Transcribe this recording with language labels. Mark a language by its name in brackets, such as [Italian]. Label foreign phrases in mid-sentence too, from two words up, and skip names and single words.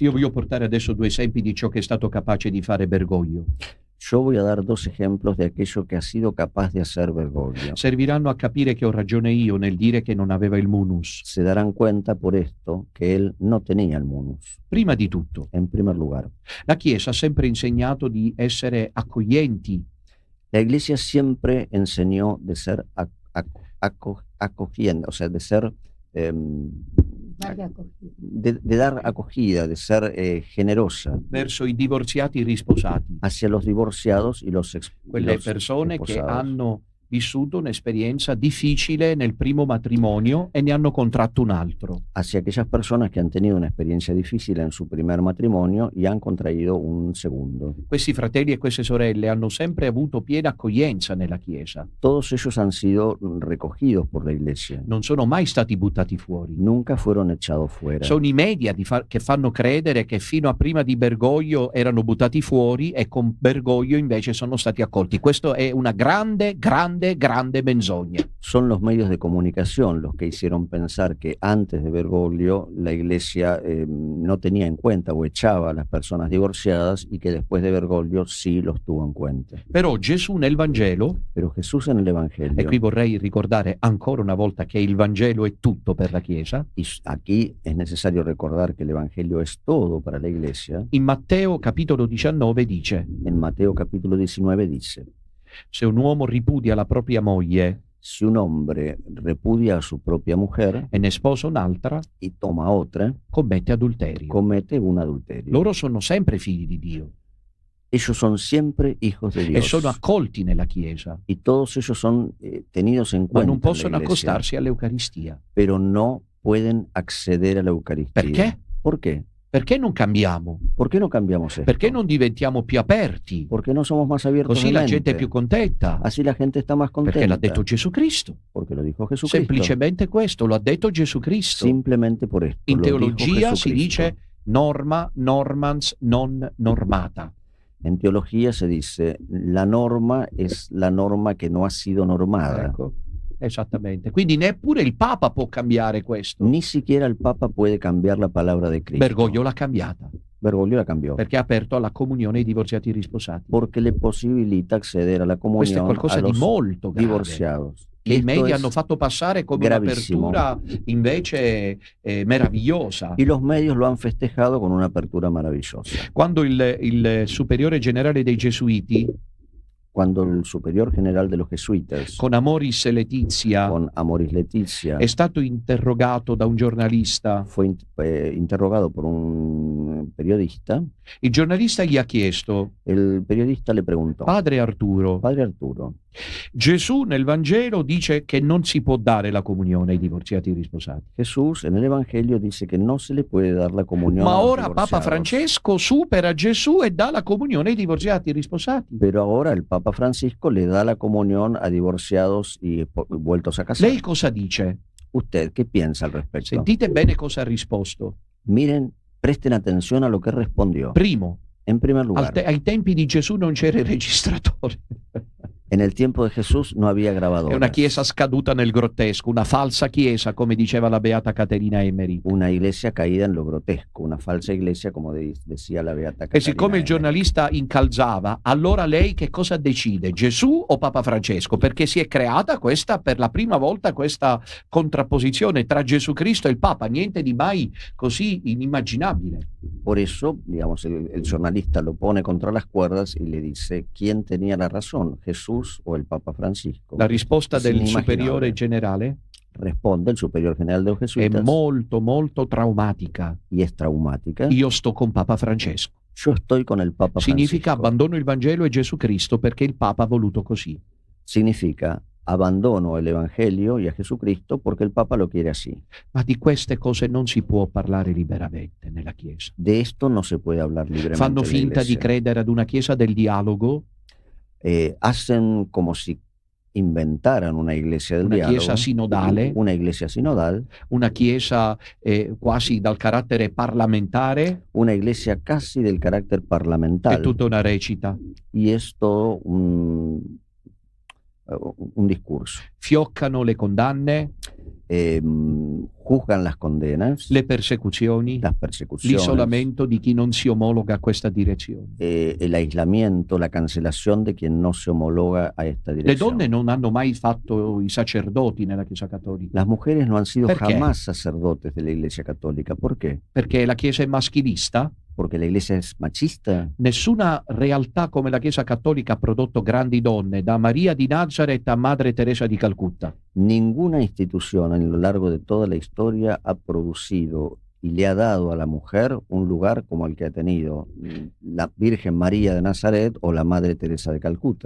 [Italian] Io voglio portare adesso due esempi di ciò che è stato capace di fare Bergoglio. [Spanish] Yo voy a dar dos ejemplos de aquello que ha sido capaz de hacer Bergoglio. [Italian] Serviranno a capire che ho ragione io nel dire che non aveva il munus. [Spanish] Se darán cuenta por esto que él no tenía el munus. [Italian] Prima di tutto, [Spanish] En primer lugar, [Italian] la Chiesa ha sempre insegnato di essere accoglienti, [Spanish] la Iglesia siempre enseñó de ser acogiendo, o sea, de ser de dar acogida, de ser generosa [Italian] verso i divorziati risposati, [Spanish] hacia los divorciados y los [Italian] quelle [Spanish] los [Italian] persone che [Spanish] esposados. [Italian] hanno vissuto un'esperienza difficile nel primo matrimonio e ne hanno contratto un altro. [Spanish] Hacia aquellas personas que han tenido una experiencia difícil en su primer matrimonio y han contraído un segundo. [Italian] Questi fratelli e queste sorelle hanno sempre avuto piena accoglienza nella Chiesa, [Spanish] Todos ellos han sido recogidos por la Iglesia. [Italian] non sono mai stati buttati fuori. [Spanish] Nunca fueron echados fuera. [Italian] Sono i media che fanno credere che fino a prima di Bergoglio erano buttati fuori e con Bergoglio invece sono stati accolti. Questo è una grande menzogna. [Spanish] Son los medios de comunicación los que hicieron pensar que antes de Bergoglio la Iglesia no tenía en cuenta o echaba a las personas divorciadas y que después de Bergoglio sí los tuvo en cuenta. [Italian] Però Gesù nel Vangelo, [Spanish] Pero Jesús en el [Italian] e [Spanish] Evangelio, [Italian] qui vorrei ricordare ancora una volta che il Vangelo è tutto per la Chiesa, [Spanish] y aquí es necesario recordar que el Evangelio es todo para la Iglesia, [Italian] in Matteo capitolo 19 dice: [Spanish] en Mateo capítulo 19 dice, [Italian] se un uomo ripudia la propria moglie [Spanish] si un hombre repudia a su propia mujer [Italian] e ne sposa un'altra, [Spanish] y toma otra, [Italian] commette adulterio. [Spanish] comete un adulterio. [Italian] Loro sono sempre figli di Dio [Spanish] Ellos son siempre hijos de [Italian] e [Spanish] Dios. [Italian] sono accolti nella Chiesa, [Spanish] Y todos ellos son tenidos en [Italian] ma [Spanish] cuenta [Italian] non [Spanish] en la [Italian] possono [Spanish] iglesia, [Italian] accostarsi all'Eucaristia. [Spanish] pero no pueden acceder a la Eucaristía. [Italian] Perché? [Spanish] ¿Por qué? [Italian] Perché non cambiamo? [Spanish] ¿Por qué no cambiamos esto? [Italian] Perché non diventiamo più aperti? [Spanish] ¿Por qué no somos más abiertos [Italian] Così [Spanish] de la mente? [Italian] gente è più contenta. [Spanish] Así la gente está más contenta. [Italian] Perché l'ha detto Gesù Cristo. [Spanish] Porque lo dijo Jesucristo. [Italian] Semplicemente questo, lo ha detto Gesù Cristo. [Spanish] Simplemente por esto. [Italian] In [Spanish] lo dijo [Italian] teologia si [Spanish] Jesucristo. [Italian] dice [Latin] norma, normans, non normata. [Spanish] En teología se dice, la norma es la norma que no ha sido normada. [Italian] Ecco, esattamente. Quindi neppure il Papa può cambiare questo. [Spanish] Ni siquiera el Papa puede cambiar la palabra de Cristo. [Italian] Bergoglio l'ha cambiata, [Spanish] Bergoglio la cambió. [Italian] perché ha aperto alla comunione ai divorziati risposati. [Spanish] Porque le posibilita acceder a la [Italian] Questo è [Spanish] comunión [Italian] qualcosa [Spanish] a [Italian] di [Spanish] los [Italian] molto grave, [Spanish] divorciados. [Italian] che i [Spanish] Esto [Italian] media [Spanish] es [Italian] hanno fatto passare come [Spanish] gravissimo. [Italian] un'apertura invece meravigliosa. [Spanish] Y los medios lo han festejado con una apertura maravillosa. [Italian] Quando il superiore generale dei Gesuiti, [Spanish] Cuando el superior general de los jesuitas, [Italian] con Amoris Laetitia, [Spanish] con Amoris Laetitia, [Italian] è stato interrogato da un giornalista, [Spanish] fue interrogado por un periodista, [Italian] il giornalista gli ha chiesto: [Spanish] el periodista le preguntó, [Italian] Padre Arturo, [Spanish] Padre Arturo, [Italian] Gesù nel Vangelo dice che non si può dare la comunione ai divorziati risposati. [Spanish] Jesús en el Evangelio dice que no se le puede dar la comunión [Italian] Ma [Spanish] a los [Italian] ora Papa [Spanish] divorciados. [Italian] Francesco supera Gesù e dà la comunione ai divorziati risposati. [Spanish] Pero ahora el Papa Francisco le da la comunión a divorciados y vueltos a casar. [Italian] Lei cosa dice? [Spanish] ¿Usted qué piensa al respecto? [Italian] Sentite bene cosa ha risposto. [Spanish] Miren, presten atención a lo que respondió. [Italian] Primo, [Spanish] En primer lugar, [Italian] ai tempi di Gesù non c'era il registratore. [Spanish] en el tiempo de Jesús no había [Italian] È [Spanish] grabadoras. [Italian] una chiesa scaduta nel grottesco, una falsa chiesa, come diceva la beata Caterina Emmerich. [Spanish] Una iglesia caída en lo grotesco, una falsa iglesia, como decía la beata [Italian] E [Spanish] Caterina [Italian] siccome il [Spanish] Emmerich. [Italian] giornalista incalzava, allora lei che cosa decide? Gesù o Papa Francesco? Perché si è creata per la prima volta questa contrapposizione tra Gesù Cristo e il Papa, niente di mai così inimmaginabile. [Spanish] Por eso, digamos, el jornalista lo pone contra las cuerdas y le dice quién tenía la razón, Jesús o el Papa Francisco. [Italian] La risposta [Spanish] Es [Italian] del inimmaginabile. superiore generale [Spanish] Responde el superior general de los [Italian] è [Spanish] jesuitas [Italian] molto traumatica. [Spanish] y es traumática. [Italian] Io sto con Papa Francesco. [Spanish] Yo estoy con el Papa [Italian] Significa [Spanish] Francisco. [Italian] abbandono il Vangelo e Gesù Cristo perché il Papa ha voluto così. [Spanish] Significa abandono el Evangelio y a Jesucristo porque el Papa lo quiere así. [Italian] Ma di queste cose non si può parlare liberamente nella Chiesa. [Spanish] De esto no se puede hablar libremente. [Italian] Fanno [Spanish] en la [Italian] finta di [Spanish] Iglesia. [Italian] credere ad una Chiesa del dialogo, [Spanish] Hacen como si inventaran una iglesia del [Italian] una [Spanish] diálogo, [Italian] Chiesa sinodale, [Spanish] una iglesia sinodal, [Italian] una Chiesa quasi dal carattere parlamentare, [Spanish] una iglesia casi del carácter [Italian] è [Spanish] parlamentar, [Italian] tutta una recita. [Spanish] y es todo un discurso. [Italian] Fioccano le condanne, [Spanish] Juzgan las condenas, [Italian] le persecuzioni, [Spanish] las persecuciones, [Italian] l'isolamento di chi non si omologa a questa direzione. [Spanish] el aislamiento, la cancelación de quien no se homologa a esta [Italian] Le [Spanish] dirección. [Italian] donne non hanno mai fatto i sacerdoti nella Chiesa Cattolica, [Spanish] Las mujeres no han sido ¿Por qué? jamás sacerdotes de la Iglesia Católica. ¿Por qué? [Italian] perché la Chiesa è maschilista. [Spanish] Porque la Iglesia es machista. [Italian] Nessuna realtà come la Chiesa Cattolica ha prodotto grandi donne, da Maria di Nazareth a Madre Teresa di Calcutta. [Spanish] Ninguna institución a lo largo de toda la historia ha producido y le ha dado a la mujer un lugar como el que ha tenido la Virgen María de Nazaret o la Madre Teresa de Calcuta.